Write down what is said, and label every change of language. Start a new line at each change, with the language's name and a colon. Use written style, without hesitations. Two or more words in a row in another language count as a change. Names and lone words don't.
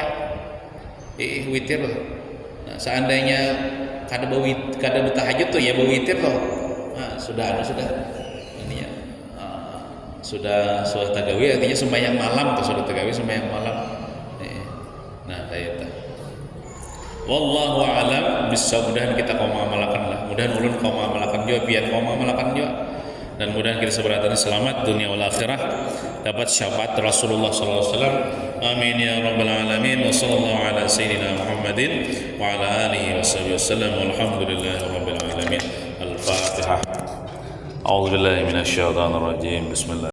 Banjar: Witir loh. Nah, seandainya kada bertahajud tuh ya berwitir loh. Nah, sudah ini ya. Sudah tagawi, artinya sembahyang malam tuh sudah tagawi sembahyang malam. Nah, kayak itu.
Arabic: والله أعلم بالصواب.
Banjar: Mudahan kita kau mengamalkan lah. Mudahan ulun kau mengamalkan juga, biar kau mengamalkan juga. Dan mudahan kita sebenarnya selamat
Arabic: دنيا والآخرة,
Banjar: dapat syafaat Rasulullah
Arabic: صلى الله عليه وسلم. آمين يا رب العالمين. وصلى الله على سيدنا محمد وعلى آله وصحبه وسلم. والحمد لله رب العالمين. Al-Fatihah. أعوذ بالله من الشيطان الرجيم. Bismillah.